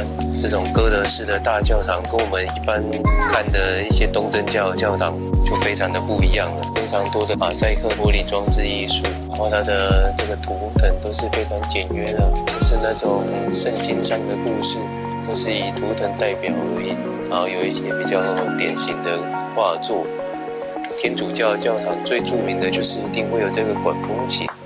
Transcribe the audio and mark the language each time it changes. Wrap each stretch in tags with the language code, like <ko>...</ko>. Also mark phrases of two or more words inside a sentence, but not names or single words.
<zh>這種哥德式的大教堂跟我們一般看的一些東正教的教堂就非常的不一樣了。非常多的馬賽克玻璃裝置藝術，然後它的這個圖騰都是非常簡約的，不是那種聖經上的故事，都是以圖騰代表而已。然後有一些比較典型的畫作。天主教的教堂最著名的就是一定會有這個管風琴。</zh>